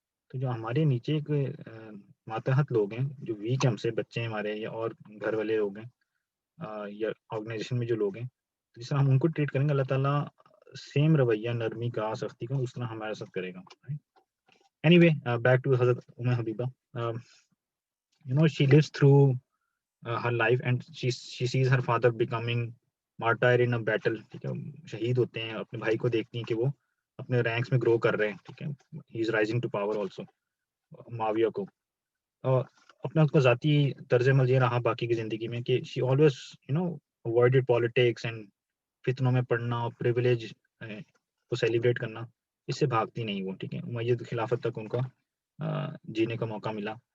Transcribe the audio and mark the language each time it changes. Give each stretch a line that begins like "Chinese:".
Urdu: تو جو ہمارے نیچے ایک ماتحت لوگ ہیں، جو ویک ہیں ہم سے، بچے ہیں ہمارے یا اور گھر والے لوگ ہیں یا آرگنائزیشن میں جو لوگ ہیں، جس طرح ہم ان کو ٹریٹ کریں گے اللہ تعالیٰ سیم رویہ، نرمی کا، سختی کا اس طرح ہمارے ساتھ کرے گا. اینی وے، بیک ٹو حضرت ام حبیبہ.
English: she lives through her life and she sees her father becoming martyr in a battle،
Urdu: ٹھیک ہے. شہید ہوتے ہیں، اپنے بھائی کو دیکھتی ہیں کہ وہ اپنے رینکس میں گرو کر رہے ہیں، ٹھیک ہے.
English: he is rising to power also، Muawiya کو.
Urdu: اور اپنا اس کا ذاتی طرز عمل یہ رہا باقی کی زندگی میں کہ
English: she always avoided politics and
Urdu: فتنوں میں پڑھنا اور پریویلیج کو سیلیبریٹ کرنا، اس سے بھاگتی نہیں وہ، ٹھیک ہے. امیہ خلافت تک ان کا جینے کا موقع ملا.